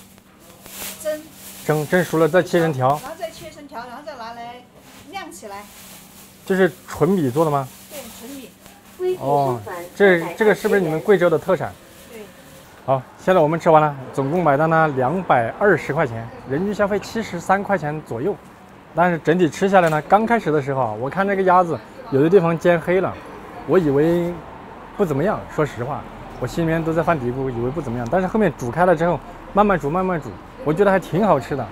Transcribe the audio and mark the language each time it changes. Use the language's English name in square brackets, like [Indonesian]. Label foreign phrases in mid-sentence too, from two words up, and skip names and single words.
[Chinese] 蒸熟了再切成条。然后再切成条，然后再拿来晾起来。这是纯米做的吗？对，纯米。哦，这个是不是你们贵州的特产？对。好，现在我们吃完了，总共买单呢220 塊錢，人均消費73塊錢左右。但是整體吃下來呢，剛開始的時候啊，我看這個鴨子有的地方煎黑了，我以為不怎麼樣。說實話，我心裡面都在犯嘀咕，以為不怎麼樣。但是後面煮開了之後，慢慢煮，我覺得還挺好吃的。